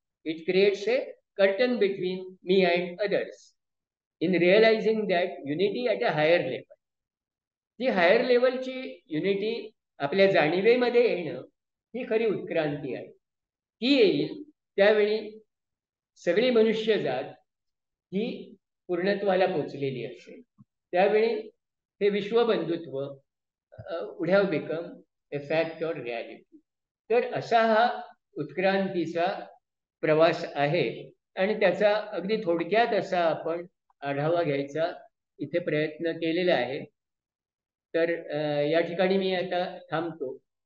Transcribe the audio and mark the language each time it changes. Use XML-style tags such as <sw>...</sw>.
<en>It creates a curtain between me and others in realizing that unity at a higher level.</en> <mr>G higher लेवलची unity आपल्या जाणीवेमध्ये येणं ही खरी उत्क्रांती आहे. ती येईल त्यावेळी सगळी मनुष्यजात ही पूर्णत्वाला पोचलेली असेल. त्यावेळी हे विश्वबंधुत्व</mr> <en>would have become a fact or reality.</en> <mr>तर असा हा उत्क्रांतीचा प्रवास आहे आणि त्याचा अगदी थोडक्यात असा आपण आढावा घ्यायचा इथे प्रयत्न केलेला आहे. तर या ठिकाणी मी आता थांबतो.</mr>